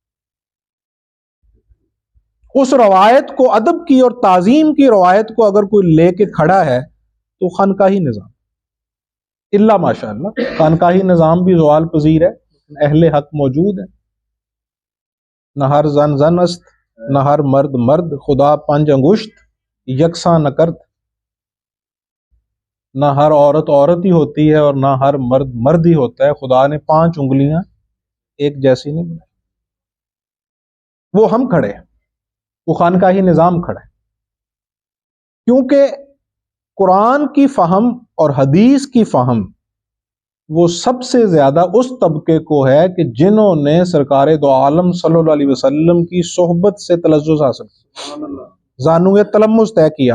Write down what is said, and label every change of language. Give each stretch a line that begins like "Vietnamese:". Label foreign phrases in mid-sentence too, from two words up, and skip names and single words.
Urdu: اس روایت کو، ادب کی اور تعظیم کی روایت کو اگر کوئی لے کے کھڑا ہے تو خانقاہی نظام،
Arabic: الا ماشاء اللہ
Urdu: خانقاہی نظام بھی زوال پذیر ہے، اہل حق موجود ہے،
Persian: نہ ہر زن زن است، نہ ہر مرد مرد، خدا پنج انگشت یکساں نہ کرد،
Urdu: نہ ہر عورت عورت ہی ہوتی ہے اور نہ ہر مرد مرد ہی ہوتا ہے، خدا نے 5 انگلیاں ایک جیسی نہیں بنائی۔ وہ ہم کھڑے ہیں، وہ خانقاہی نظام کھڑا ہے، کیونکہ قرآن کی فہم اور حدیث کی فہم وہ سب سے زیادہ اس طبقے کو ہے کہ جنہوں نے سرکار دو عالم
Arabic: صلی اللہ علیہ وسلم
Urdu: کی صحبت سے تلذذ حاصل کیا، زانوں تلمس طے کیا۔